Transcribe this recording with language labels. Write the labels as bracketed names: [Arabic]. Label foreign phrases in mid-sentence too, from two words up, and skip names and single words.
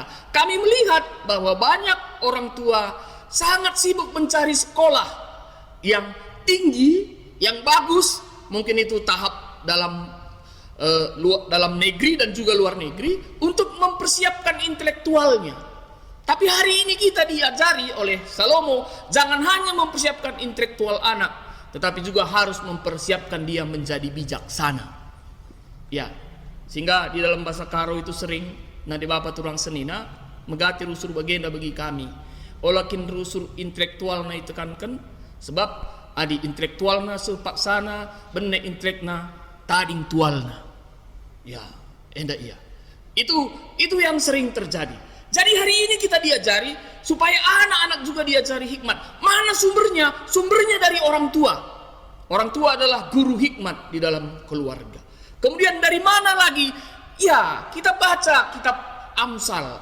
[Indonesian] Kami melihat bahwa banyak orang tua sangat sibuk mencari sekolah yang tinggi, yang bagus, mungkin itu tahap dalam negeri dan juga luar negeri, untuk mempersiapkan intelektualnya. Tapi hari ini kita diajari oleh Salomo, jangan hanya mempersiapkan intelektual anak, tetapi juga harus mempersiapkan dia menjadi bijaksana. Ya, sehingga di dalam bahasa Karo itu sering, nanti [Batak Karo] Bapak turang senina, megati rusur bagenda bagi kami. Olakin rusur intelektual na ditekankan, sebab adi intelektualna sepaksana, benek intelekna tading tualna. [Indonesian] Ya, endak iya. Itu yang sering terjadi. Jadi hari ini kita diajari supaya anak-anak juga diajari hikmat. Mana sumbernya? Sumbernya dari orang tua. Orang tua adalah guru hikmat di dalam keluarga. Kemudian dari mana lagi? Ya, kita baca kitab Amsal.